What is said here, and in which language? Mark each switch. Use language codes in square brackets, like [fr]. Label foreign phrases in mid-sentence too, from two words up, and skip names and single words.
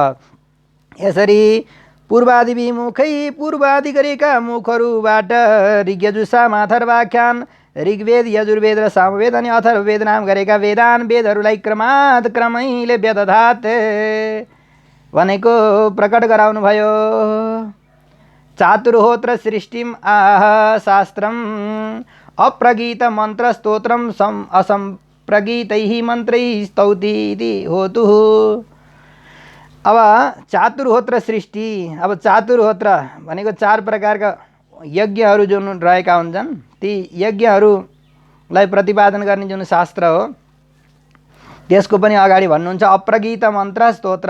[ne] यसरी पूर्वादि गरेका मुखहरूबाट [sa] ऋग्यजुषा अथर्वाख्यान, [ne] ऋग्वेद यजुर्वेद र सामवेद अनि अथर्ववेद नाम गरेका वेदहरूलाई क्रमैले वेदधात भनेको प्रकट गराउनु भयो। [sa] चातुर्होत्र सृष्टिम आह शास्त्रम अप्रगीत मन्त्र स्तोत्रम असंप्रगीतैः मन्त्रैः स्तौति इति होतु। [ne] अब चातुर्होत्र सृष्टि, अब चातुर्होत्र भनेको 4 प्रकारका यज्ञहरू जुन रहेका हुन्छन् ती यज्ञहरूलाई प्रतिपादन गर्ने जुन शास्त्र हो त्यसको पनि अगाडि भन्नुहुन्छ [sa] अप्रगीत मन्त्र स्तोत्रम।